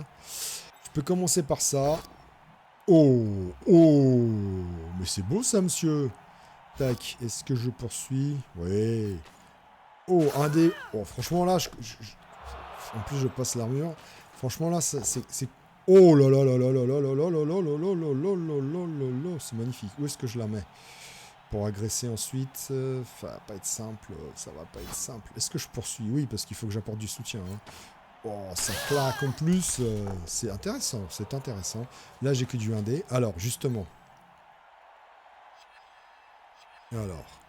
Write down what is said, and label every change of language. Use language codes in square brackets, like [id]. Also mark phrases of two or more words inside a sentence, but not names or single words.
[fr] Je peux commencer par ça. Oh, oh, mais c'est beau ça, monsieur. Tac, est-ce que je poursuis? Ouais. Oh, 1D. Oh, franchement, là, en plus, je passe l'armure. Franchement, là, c'est... Oh là là là là là là là là là là là là là là là là là. C'est magnifique. Où est-ce que je la mets? Pour agresser ensuite, ça va pas être simple, ça va pas être simple. Est-ce que je poursuis? Oui, parce qu'il faut que j'apporte du soutien. Hein. Oh, ça claque en plus, c'est intéressant, c'est intéressant. Là, j'ai que du 1D. Alors, justement. Alors.